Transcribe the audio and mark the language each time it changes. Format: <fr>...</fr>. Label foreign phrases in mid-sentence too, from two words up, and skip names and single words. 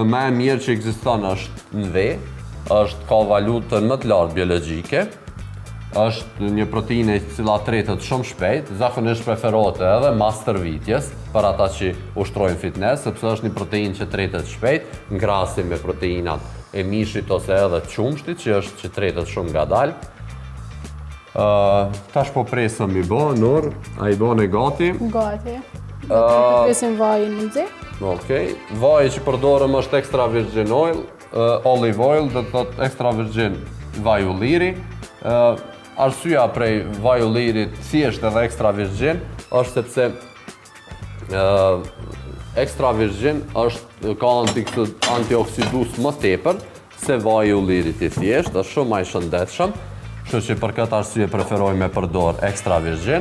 <sq>e mirë që ekziston është në ve, ka valutën më të lartë biologjike, është një proteinë e cila tretet shumë shpejt, zakonisht preferohet edhe mas stërvitjes për ata që ushtrojnë fitness, sepse është një proteinë që tretet shpejt, ngrasim me proteinat e mishit ose edhe të qumshtit, që tretet shumë ngadalë. Tash po presëm i bo, Nur, a i bën e gati. Gati. Do të presim vajin në nxeh. Okej, vaji që përdorëm është</sq> <en>extra virgin oil, olive oil,</en> <sq>do të thotë</sq> <en>extra virgin</en> <sq>vaj ulliri. Arsyeja prej vaj ullirit thjesht edhe</sq> <en>extra virgin</en> <sq>është sepse</sq> <en>extra virgin</en> <sq>ka antioksidus më tepër se vaji ullirit i thjesht, është shumë më i shëndetshëm, kështu që për këtë arsye preferoj me përdor</sq> <en>extra virgin.</en>